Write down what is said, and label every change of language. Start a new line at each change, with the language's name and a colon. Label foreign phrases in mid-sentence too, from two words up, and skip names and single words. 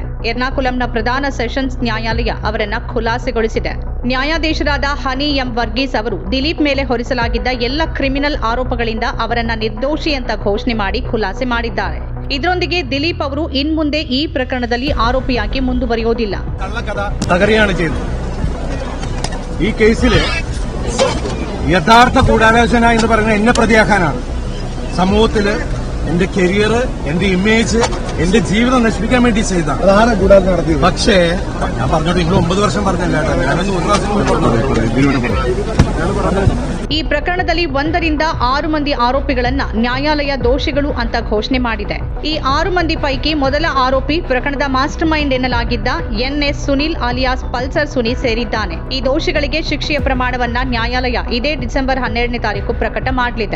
Kannada: ಎರ್ನಾಕುಲಂನ ಪ್ರಧಾನ ಸೆಷನ್ಸ್ ನ್ಯಾಯಾಲಯ ಅವರನ್ನು ಖುಲಾಸೆಗೊಳಿಸಿದೆ. ನ್ಯಾಯಾಧೀಶರಾದ ಹನಿ ಎಂ ವರ್ಗೀಸ್ ಅವರು ದಿಲೀಪ್ ಮೇಲೆ ಹೊರಿಸಲಾಗಿದ್ದ ಎಲ್ಲ ಕ್ರಿಮಿನಲ್ ಆರೋಪಗಳಿಂದ ಅವರನ್ನು ನಿರ್ದೋಷಿ ಅಂತ ಘೋಷಣೆ ಮಾಡಿ ಖುಲಾಸೆ ಮಾಡಿದ್ದಾರೆ. ಇದರೊಂದಿಗೆ ದಿಲೀಪ್ ಅವರು ಇನ್ಮುಂದೆ ಈ ಪ್ರಕರಣದಲ್ಲಿ ಆರೋಪಿಯಾಗಿ ಮುಂದುವರಿಯೋದಿಲ್ಲ.
Malayalam: ഈ കേസിൽ യഥാർത്ഥ ഗൂഢാലോചന എന്ന് പറയുന്നത് എന്നെ പ്രതിയാക്കാനാണ്. സമൂഹത്തിൽ എന്റെ കരിയർ, എന്റെ ഇമേജ്, എന്റെ ജീവിതം നശിപ്പിക്കാൻ വേണ്ടി ചെയ്തതാണ് ഗൂഢാലോചന നടത്തിയത്. പക്ഷേ ഞാൻ പറഞ്ഞോട്ട് നിങ്ങൾ 9 വർഷം പറഞ്ഞല്ല, ഞാനൊന്ന് 1 വർഷം
Kannada: ಈ ಪ್ರಕರಣದಲ್ಲಿ 1 ರಿಂದ 6 ಮಂದಿ ಆರೋಪಿಗಳನ್ನ ನ್ಯಾಯಾಲಯ ದೋಷಿಗಳು ಅಂತ ಘೋಷಣೆ ಮಾಡಿದೆ. ಈ 6 ಮಂದಿ ಪೈಕಿ ಮೊದಲ ಆರೋಪಿ ಪ್ರಕರಣದ
English: master mind
Kannada: ಎನ್ನಲಾಗಿದ್ದ ಎನ್ಎಸ್ ಸುನಿಲ್ ಅಲಿಯಾಸ್ ಪಲ್ಸರ್ ಸುನಿ ಸೇರಿದ್ದಾನೆ. ಈ ದೋಷಿಗಳಿಗೆ ಶಿಕ್ಷೆಯ ಪ್ರಮಾಣವನ್ನ ನ್ಯಾಯಾಲಯ ಇದೇ ಡಿಸೆಂಬರ್ 12ನೇ ತಾರೀಕು ಪ್ರಕಟ ಮಾಡಲಿದೆ.